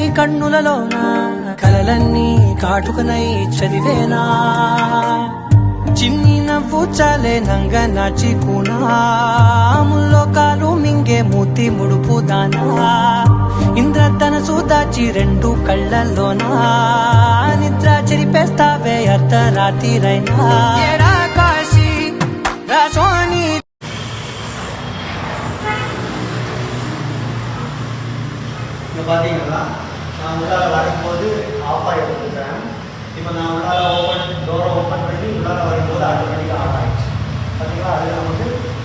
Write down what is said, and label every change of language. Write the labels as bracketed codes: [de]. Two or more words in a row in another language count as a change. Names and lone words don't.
[te] కన్నులలోన కలలన్నీ కాటుకనై చదివేనా చిన్ని నవ్వు చాలే నంగ నాచి కూనాముల్లో కాలు మింగే మూతి ముడుపు దానా ఇంద్రధనసు దాచి రెండు కళ్ళల్లోనా నిద్ర చెరిపేస్తావే అర్ధరాత్రిరైనా ఏడా కాశీ రాసోని [ta] பார்த்தீங்கன்னா நான் உள்ளார வரும்போது ஆஃப் ஆகிடுது ஃபேன் இப்போ நான் உள்ளார [en] door open [ta] பண்ணி உள்ளார வரும்போது ஆட்டோமேட்டிக்காக ஆன் ஆகிடுச்சு பார்த்தீங்களா அது நமக்கு